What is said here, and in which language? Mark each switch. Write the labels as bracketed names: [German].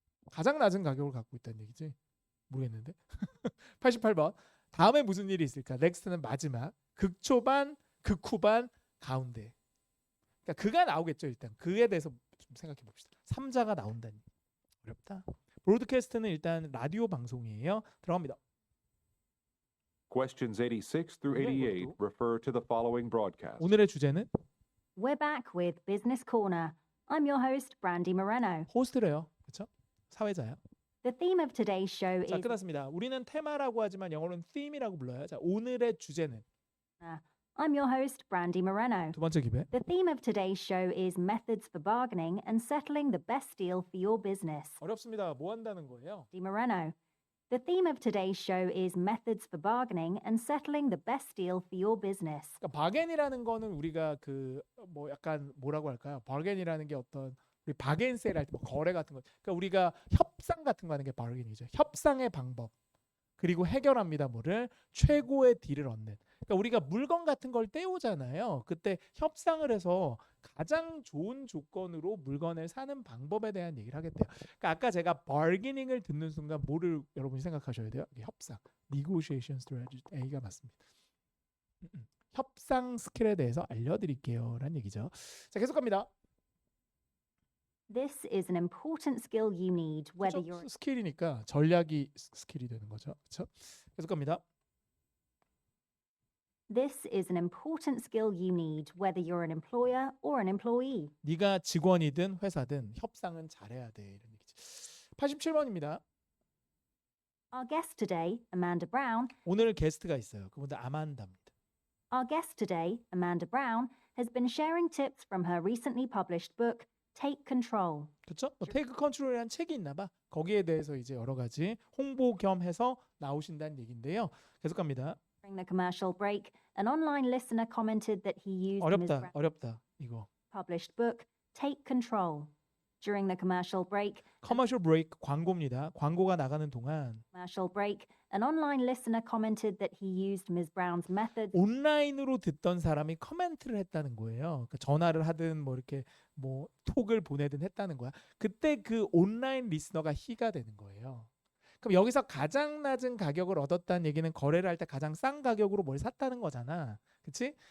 [Korean] 가장 낮은 가격을 갖고 있다는 얘기지? 모르겠는데. 88번. 다음에 무슨 일이 있을까? 넥스트는 마지막. 극초반, 극후반, 가운데. 그러니까 그가 나오겠죠. 일단 그에 대해서 좀 생각해 봅시다. 3자가 나온다니. 어렵다. 브로드캐스트는 일단 라디오 방송이에요. 들어갑니다. [English] Questions 86 through 88 refer to the following broadcast. [Korean] 오늘의 주제는 [English] We're back with Business Corner. I'm your host, Brandy Moreno. [Korean] 호스트래요. 그렇죠? 사회자야. [English] The theme of today's show [Korean] 자, [English] is [Korean] 끝났습니다. 우리는 테마라고 하지만 영어로는 theme이라고 불러요. 자, 오늘의 주제는 [English] I'm your host, Brandy Moreno. [Korean] 두 번째 기회. [English] The theme of today's show is methods for bargaining and settling the best deal for your business. [Korean] 어렵습니다. 뭐 한다는 거예요? [English] Brandy Moreno. The theme of today's show is methods for bargaining and settling the best deal for your business. [Korean] 그러니까 바겐이라는 거는 우리가 그 뭐 약간 뭐라고 할까요? 바겐이라는 게 어떤 우리 바겐 세일 할 때 뭐 거래 같은 거. 그러니까 우리가 협상 같은 거 하는 게 바겐이죠. 협상의 방법. 그리고 해결합니다. 뭐를 최고의 딜을 얻는. 그러니까 우리가 물건 같은 걸 떼오잖아요. 그때 협상을 해서 가장 좋은 조건으로 물건을 사는 방법에 대한 얘기를 하겠대요. 그러니까 아까 제가 bargaining을 듣는 순간 뭐를 여러분이 생각하셔야 돼요? 이게 협상, [English] negotiation strategy [Korean] A가 맞습니다. 협상 스킬에 대해서 알려드릴게요라는 얘기죠. 자, 계속 갑니다. [English] This is an important skill you need whether [Korean] 그렇죠? [English] you're [Korean] 스킬이니까 전략이 스킬이 되는 거죠. 그렇죠? 계속 갑니다. [English] This is an important skill you need whether you're an employer or an employee. [Korean] 네가 직원이든 회사든 협상은 잘해야 돼 이런 얘기지. 87번입니다. [English] Our guest today, Amanda Brown, [Korean] 오늘 게스트가 있어요. 그분들 아만다입니다. [English] Our guest today, Amanda Brown, has been sharing tips from her recently published book, Take Control. [Korean] 그렇죠? 테이크 컨트롤이라는 책이 있나 봐. 거기에 대해서 이제 여러 가지 홍보 겸 해서 나오신다는 얘기인데요. 계속 갑니다. [English] During the commercial break, an online listener commented that he used Ms. Brown's [Korean] 어렵다. 이거. [English] published book, Take Control. During the commercial break, [Korean] 커머셜 브레이크 광고입니다. 광고가 나가는 동안 [English] an online listener commented that he used Ms. Brown's methods [Korean] 온라인으로 듣던 사람이 커멘트를 했다는 거예요. 그러니까 전화를 하든 뭐 이렇게 뭐 톡을 보내든 했다는 거야. 그때 그 온라인 리스너가 he가 되는 거예요. 그럼 여기서 가장 낮은 가격을 얻었다는 얘기는 거래를 할 때 가장 싼 가격으로 뭘 샀다는 거잖아. 그치?